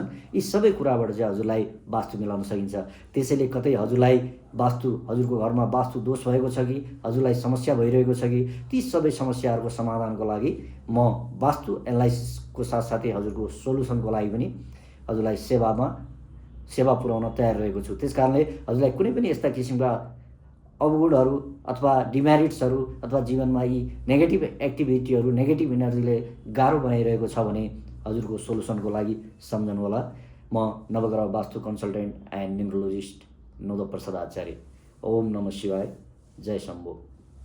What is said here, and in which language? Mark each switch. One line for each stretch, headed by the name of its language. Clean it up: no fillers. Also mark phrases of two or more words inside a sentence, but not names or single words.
Nepali: यी सबै कुराबाट चाहिँ हजुरलाई वास्तु मिलाउन सकिन्छ। त्यसैले कतै हजुरलाई हजुरको घरमा वास्तु दोष भएको छ कि हजुरलाई समस्या भइरहेको छ कि ती सबै समस्याहरूको समाधानको लागि म वास्तु एनालाइसिसको साथसाथै हजुरको सोलुसनको लागि पनि हजुरलाई सेवा पुर्याउन तयार रहेको छु। त्यस कारणले हजुरलाई कुनै पनि यस्ता किसिमका अवगुणहरू अथवा डिमेरिट्सहरू अथवा जीवनमा यी
English: negative activities, negative energy
Nepali: गाह्रो बनाइरहेको छ भने हजुरको सोलुसनको लागि सम्झनुहोला। म नवग्रह वास्तु
English: consultant and numerologist
Nepali: नोद प्रसाद आचार्य।
Sanskrit: ओम नमः शिवाय। जय शम्भो।